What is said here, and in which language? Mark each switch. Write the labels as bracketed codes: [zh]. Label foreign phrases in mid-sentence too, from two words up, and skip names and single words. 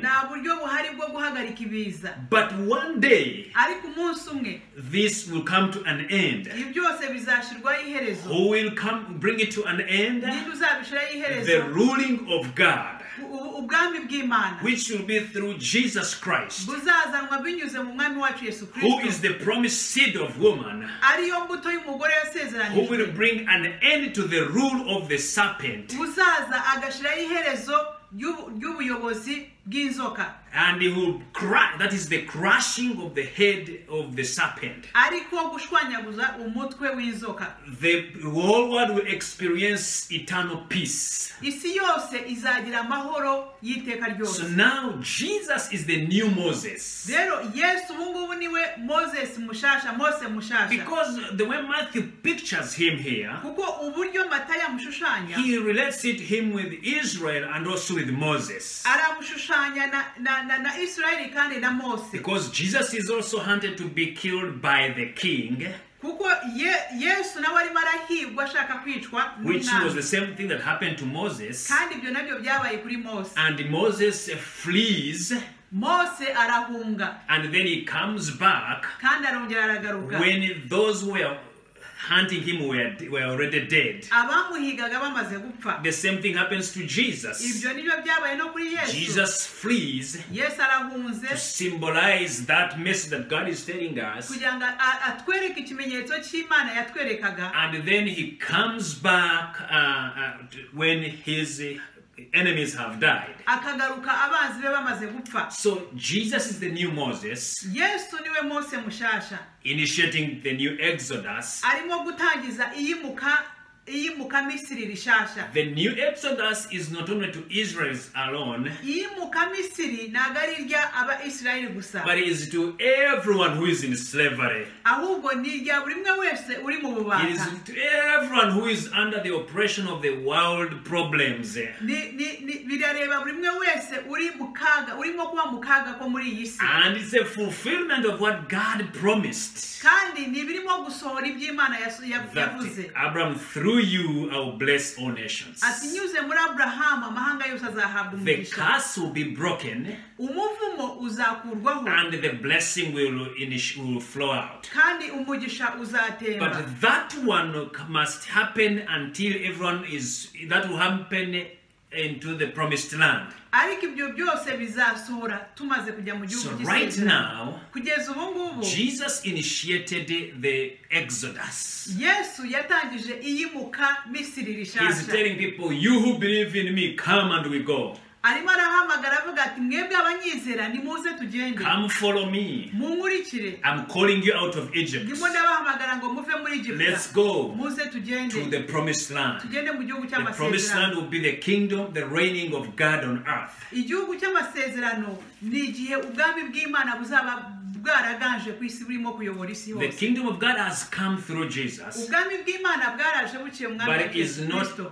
[rw] Nta buryo buhari bwo guhagarika ibiza. [en] But one day, [rw] Ariko umunsi umwe [en] this will come to an end. [rw] ibi byose bizashirwaho iherezo. [en] Who will come bring it to an end? [rw] Ninde uzabishiraho iherezo? [en] The ruling of God, [rw] Ubwami bw'Imana [en] which will be through Jesus Christ, [rw] buzazanwa binyuze mu mwami wacu Yesu [en] who is [rw] Kristo. [en] the promised seed of woman, [rw] Ariyo mbuto y'umugore [en] who will [rw] yasezeranijwe. [en] bring an end to the rule of the serpent, [rw] Buzaza agashiraho iherezo ry'ubuyobozi bw'inzoka. [en] and he will crush, that is the crushing of the head of the serpent. [rw] Ariko gushwanyaguza umutwe w'inzoka. [en] The whole world will experience eternal peace. [rw] Isi yose izagira amahoro y'iteka [en] So [rw] ryose. [en] now Jesus is the new Moses. [rw] Rero Yesu ubu ngubu niwe Mose mushasha. [en] Because the way Matthew pictures him here, [rw] Kuko uburyo Matayo amushushanya [en] he relates him with Israel and also with Moses. [rw] aramushushanya ashushanya na Israeli kandi na Mose. [en] Because Jesus is also hunted to be killed by the king, [rw] Kuko Yesu nawe arimo arahigwa ashaka kwicwa [en] which was [rw] n'umwami. [en] the same thing that happened to Moses. [rw] Kandi ibyo nabyo byabaye kuri Mose. [en] And Moses flees, [rw] Mose arahunga [en] and then he comes back [rw] kandi arongera aragaruka. [en] when those who were hunting him were already dead. [rw] Abamuhigaga bamaze gupfa. [en] The same thing happens to Jesus. [rw] Ibyo nibyo byabaye no kuri Yesu. [en] Jesus flees [rw] Yesu arahunze [en] to symbolize that message that God is telling us, [rw] kugira ngo atwereke ikimenyetso cy'Imana yatwerekaga. [en] and then he comes back when his enemies have died. [rw] Akagaruka abanzi be bamaze gupfa. [en] So Jesus is the new Moses, [rw] Yesu niwe Mose mushasha. [en] initiating the new Exodus. [rw] Arimo gutangiza iyimuka Misiri rishasha. [en] The new Exodus is not only to Israelites alone, [rw] Iyimuka Misiri ntago ari irya aba Israeli gusa, [en] but it is to everyone who is in slavery. [rw] ahubwo ni irya buri umwe wese uri mu [en] It is [rw] bubata. [en] to everyone who is under the oppression of the world problems. [rw] Birareba buri umwe wese uri mu kaga, urimo kuba mu kaga ko muri iyi si. [en] And it's a fulfillment of what God promised. [rw] Kandi ni birimo gusohora iby'Imana yavuze. [en] That Abraham, through you, I will bless all nations. [rw] Ati nyuze muri Abrahamu amahanga yose azahabwa [en] The [rw] umugisha. [en] curse will be broken, [rw] Umuvumo uzakurwaho [en] and the blessing will flow out. [rw] kandi umugisha uzatemba. [en] But that one must happen until that will happen into the promised land. [rw] Ariko ibyo byose bizasohora tumaze kujya mu [en] So [rw] gihugu [en] right [rw] cy'isezerano. [en] now, [rw] Kugeza ubu ngubu [en] Jesus initiated the Exodus. [rw] Yesu yatangije iyimuka Misiri [en] He's [rw] rishasha. [en] telling people, you who believe in me, come and we go. [rw] Arimo arahamagara avuga ati mwebwe abanyizera nimuze tugende. [en] Come follow me. [rw] Munkurikire. [en] I'm calling you out of Egypt. [rw] Ndimo ndabahamagara ngo muve muri Egiputa. [en] Let's go [rw] Muze tugende. [en] to the promised land. [rw] Tugende mu gihugu [en] The promised land [rw] cy'amasezerano. [en] will be the kingdom, the reigning of God on earth. [rw] Igihugu cy'amasezerano ni igihe ubwami bw'Imana buzaba bwaraganje ku isi burimo kuyobora isi [en] The [rw] hose. [en] kingdom of God has come through Jesus, [rw] Ubwami bw'Imana bwaraje buciye mu mwami [en] but [rw] wa Yesu Kristo.